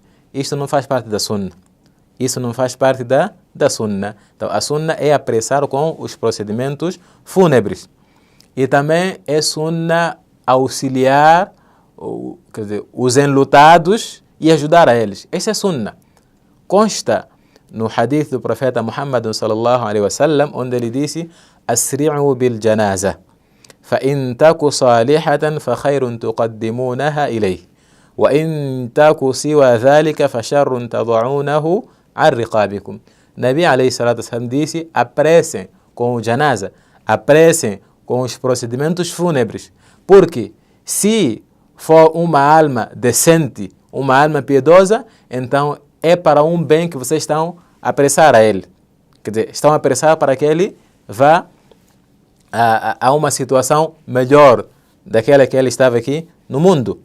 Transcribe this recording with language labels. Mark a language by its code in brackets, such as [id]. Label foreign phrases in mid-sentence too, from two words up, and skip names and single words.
[pt] Isto não faz parte da sunna. Isso não faz parte da sunna. Então, a sunna é apressar com os procedimentos fúnebres. E também é sunna auxiliar os enlutados e ajudar a eles. Essa é sunna. Consta no hadith do profeta Muhammad [ar] صلى الله عليه وسلم, [pt] onde ele disse: [ar] "أسرعوا بالجنازة فإن تك صالحة فخير تقدمونها إليه وإن تك سوى ذلك فشر تضعونه عن رقابكم." نبي عليه الصلاة والسلام [pt] disse: apressem com o janaza, apressem com os procedimentos fúnebres, porque se for uma alma decente, uma alma piedosa, então é para um bem que vocês estão a apressar a ele. Quer dizer, estão a apressar para que ele vá a uma situação melhor daquela que ele estava aqui no mundo.